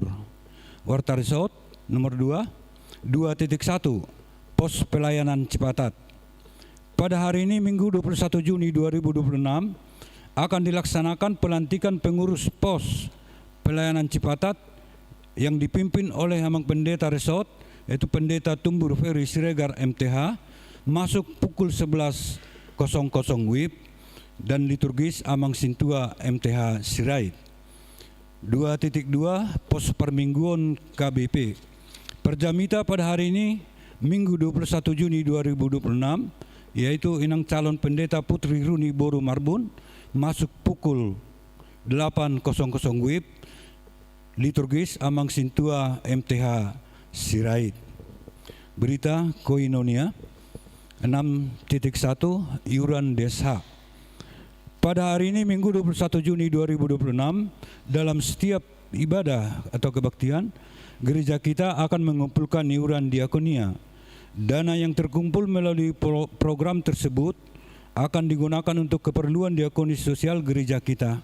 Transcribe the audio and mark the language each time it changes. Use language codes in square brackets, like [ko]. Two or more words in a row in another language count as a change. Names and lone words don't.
[id] Warta Resort nomor 2.1 Pos Pelayanan Cipatat. Pada hari ini Minggu 21 Juni 2026 akan dilaksanakan pelantikan pengurus Pos Pelayanan Cipatat yang dipimpin oleh Amang Pendeta Resort, yaitu Pendeta Tumbur Ferry Siregar MTH, masuk pukul 11.00 WIB dan liturgis Amang Sintua MTH Sirait. 2.2 Pos Permingguan KBP. Perjamita pada hari ini Minggu 21 Juni 2026 yaitu Inang Calon Pendeta Putri Runi Boru Marbun masuk pukul 8.00 WIB, liturgis Amang Sintua MTH Sirait. Berita Koinonia 6.1 Iuran Desha. Pada hari ini Minggu 21 Juni 2026 dalam setiap ibadah atau kebaktian, gereja kita akan mengumpulkan iuran diakonia. Dana yang terkumpul melalui program tersebut akan digunakan untuk keperluan diakonis sosial gereja kita.